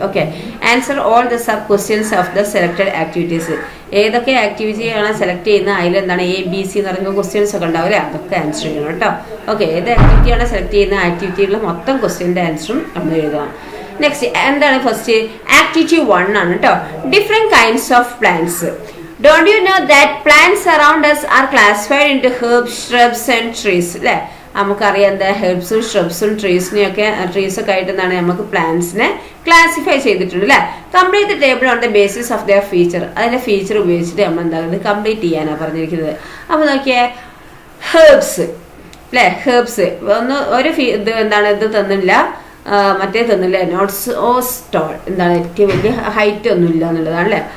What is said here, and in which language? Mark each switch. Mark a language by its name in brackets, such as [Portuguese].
[English] Okay, answer all the sub questions of the selected activities. [Malayalam] ഏതൊക്കെ ആക്ടിവിറ്റിയാണ് select ചെയ്യുന്നത്, അതിലെന്താണ് ABC എന്ന് പറയുന്ന ക്വസ്റ്റ്യൻസ് ഒക്കെ ഉണ്ടാവില്ലേ, അതൊക്കെ ആൻസർ ചെയ്യണം കേട്ടോ. ഓക്കെ, ഏത് ആക്ടിവിറ്റിയാണ് സെലക്ട് ചെയ്യുന്ന ആക്ടിവിറ്റിയിലുള്ള മൊത്തം ക്വസ്റ്റ്യൻ്റെ ആൻസറും നമ്മൾ എഴുതണം. നെക്സ്റ്റ് എന്താണ്, ഫസ്റ്റ് ആക്ടിവിറ്റി 1 ആണ് കേട്ടോ. [English] Different kinds of plants. Don't you know that plants around us are classified into herbs, shrubs and trees? [Malayalam] അല്ലേ, നമുക്കറിയാം എന്താ ഹെർബ്സും ഷ്രബ്സും ട്രീസിനെയൊക്കെ ട്രീസൊക്കെ ആയിട്ട് എന്താണ് നമുക്ക് പ്ലാന്റ്സിനെ ക്ലാസിഫൈ ചെയ്തിട്ടുണ്ട് അല്ലേ. [English] Complete the table on the basis of their feature. [Malayalam] അതിന്റെ ഫീച്ചർ ഉപയോഗിച്ചിട്ട് നമ്മൾ എന്താ കംപ്ലീറ്റ് ചെയ്യാനാണ് പറഞ്ഞിരിക്കുന്നത്. അപ്പോൾ നോക്കിയേ, ഹെർബ്സ് അല്ലേ, ഹെർബ്സ് ഒരു ഇത് എന്താണ് ഇത് തന്നില്ല, മറ്റേ തന്നില്ല, നോട്ട്സ് ഓ സ്റ്റോൾ, എന്താണ് ഏറ്റവും വലിയ ഹൈറ്റ് ഒന്നും ഇല്ല എന്നുള്ളതാണ് അല്ലേ.